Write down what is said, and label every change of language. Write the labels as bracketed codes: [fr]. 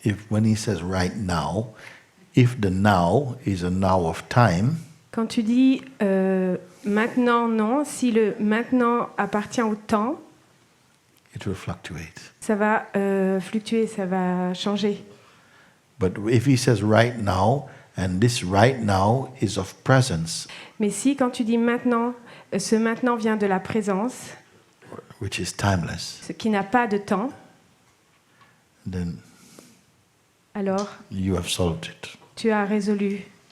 [en] When he says right now, if the now is a now of time, [fr] Quand tu dis maintenant, non, si le maintenant appartient au temps, [en] it will fluctuate. [fr] ça va fluctuer, ça va changer. [en] But if he says right now, and this right now is of presence, [fr] Mais si quand tu dis maintenant, ce maintenant vient de la présence, [en] which is timeless, [fr] ce qui n'a pas de temps, [en] then [fr] alors [en] you have solved it. [fr] tu as résolu.